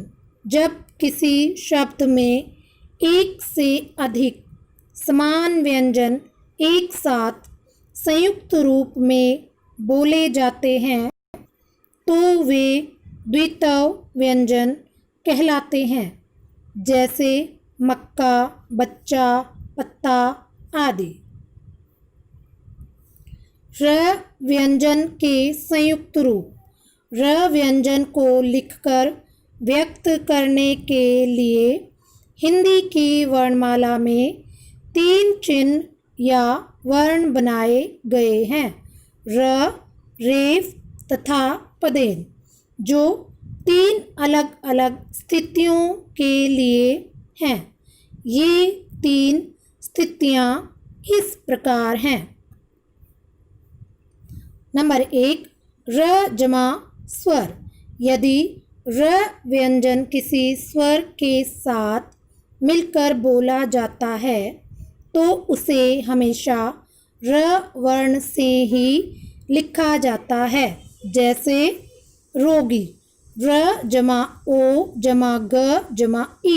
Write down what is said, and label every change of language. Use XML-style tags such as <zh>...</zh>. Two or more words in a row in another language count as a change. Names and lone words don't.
<hi>जब किसी शब्द में एक से अधिक समान व्यंजन एक साथ संयुक्त रूप में बोले जाते हैं तो वे द्वित्व व्यंजन कहलाते हैं, जैसे मक्का, बच्चा, पत्ता आदि। र व्यंजन के संयुक्त रूप। र व्यंजन को लिखकर व्यक्त करने के लिए हिंदी की वर्णमाला में 3 चिन्ह या वर्ण बनाए गए हैं, र, रेफ तथा पदेन, जो 3 अलग-अलग स्थितियों के लिए हैं। ये 3 स्थितियां इस प्रकार हैं। नंबर 1, र जमा स्वर। यदि र व्यंजन किसी स्वर के साथ मिलकर बोला जाता है तो उसे हमेशा र वर्ण से ही लिखा जाता है, जैसे रोगी, र जमा ओ जमा ग जमा ई।</hi>